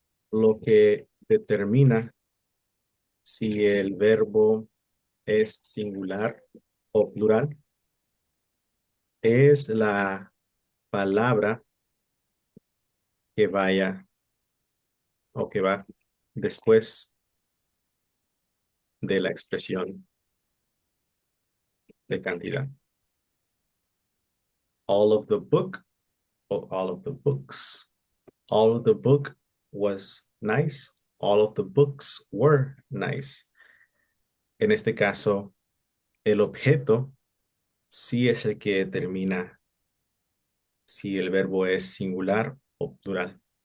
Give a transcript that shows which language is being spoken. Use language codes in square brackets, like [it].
[es] Lo que determina si el verbo es singular o plural es la palabra que vaya o que va después de la expresión de cantidad. [en] All of the book or all of the books. All of the book was nice. All of the books were nice. [es] En este caso, el objeto sí es el que determina si el verbo es singular o plural.